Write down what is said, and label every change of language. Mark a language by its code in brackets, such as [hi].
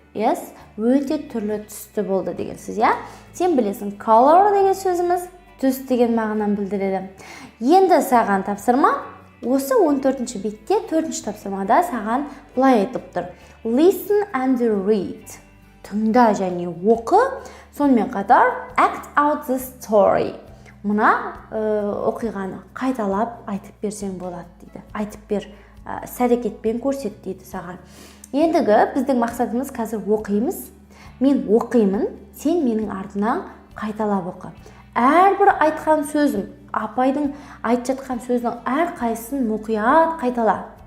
[kk] Yes, өте түрлі түсті болды деген сөз, я. Сен білесің, color деген сөзіміз түс деген мағынаны білдіреді. Енді саған тапсырма. Осы 14-ші бетте 4-ші тапсырмада саған былай айтып тұр. [en] Listen and read. [kk] Тыңда және оқы. Сонымен қатар [en] act out the story. [kk] Мұна оқиғаны қайталап айтып берсең болады дейді. Айтып бер, іс-әрекетпен көрсет дейді саған. Ендігі біздің мақсатымыз қазір оқимыз. Мен оқимын, сен менің артынан қайталап оқы. Әрбір айтқан сөзім, апайдың айтып жатқан сөзінің әрқайсысын мұқият қайтала.